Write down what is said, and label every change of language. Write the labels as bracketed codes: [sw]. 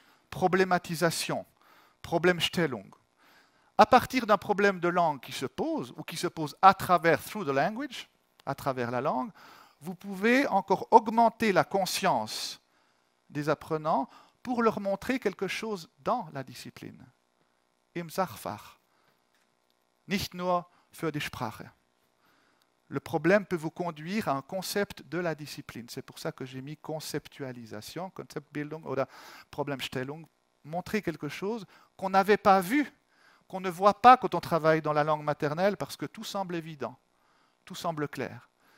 [fr] Problématisation, Problemstellung. À partir d'un problème de langue qui se pose, ou qui se pose à travers [en] through the language, [fr] à travers la langue, vous pouvez encore augmenter la conscience des apprenants pour leur montrer quelque chose dans la discipline. [de] Im Sachfach. Nicht nur für die Sprache. [fr] Le problème peut vous conduire à un concept de la discipline. C'est pour ça que j'ai mis conceptualisation, [de] Konzeptbildung oder Problemstellung, [fr] montrer quelque chose qu'on n'avait pas vu, qu'on ne voit pas quand on travaille dans la langue maternelle parce que tout semble évident, tout semble clair.